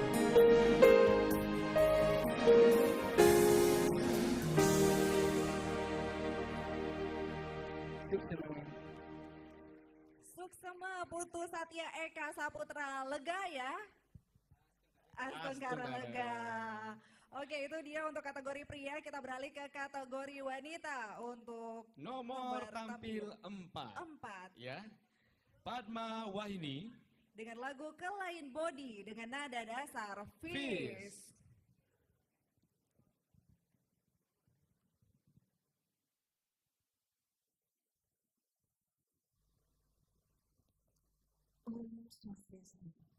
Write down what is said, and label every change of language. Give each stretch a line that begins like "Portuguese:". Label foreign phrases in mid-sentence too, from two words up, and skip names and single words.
Indonesian: Suksema Putu Satya Eka Saputra, lega ya? Astenggara lega. Oke, itu dia untuk kategori pria. Kita beralih ke kategori wanita untuk Nomor tampil 4. 4 Ya. Padma Wahini. dengan lagu Kelain Body dengan nada dasar Fierce. Fierce.
Balinese: Om Swastiastu.